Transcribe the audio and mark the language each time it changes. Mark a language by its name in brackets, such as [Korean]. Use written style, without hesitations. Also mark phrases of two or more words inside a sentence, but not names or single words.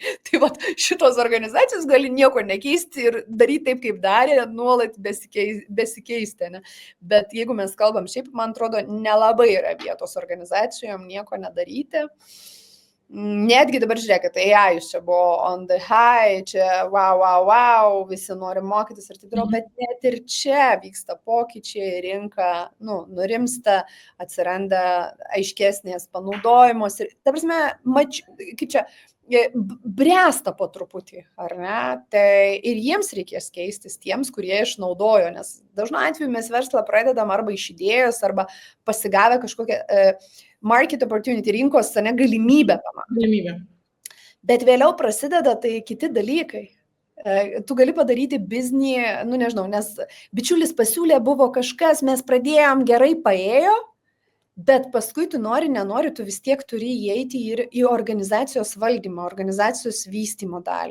[Lithuanian] Tai šitos organizacijos gali nieko nekeisti ir daryti taip, kaip darė, nuolat besikeisti. Bet jeigu mes kalbam šiaip, man atrodo, nelabai yra vietos organizacijom nieko nedaryti. Netgi dabar žiūrėkit, AI čia buvo [English] on the high, [Lithuanian] čia wow, visi nori mokytis ir taip toliau, bet net ir čia vyksta pokyčiai, rinka, nurimsta, atsiranda aiškesnės panaudojimos ir, ta prasme, kaip čia, bręsta po truputį, ar ne? Tai ir jiems reikės keistis tiems, kurie išnaudojo, nes dažnu atveju mes verslą pradedam arba iš idėjos, arba pasigavę kažkokią [English] market opportunity, [Lithuanian] rinkos galimybę pamatyti. Bet vėliau prasideda tai kiti dalykai. Tu gali padaryti biznį, nežinau, nes bičiulis pasiūlė, buvo kažkas, mes pradėjom, gerai paėjo, bet paskui tu nori, nenori, tu vis tiek turi įeiti ir į organizacijos valdymą, organizacijos vystymo dalį.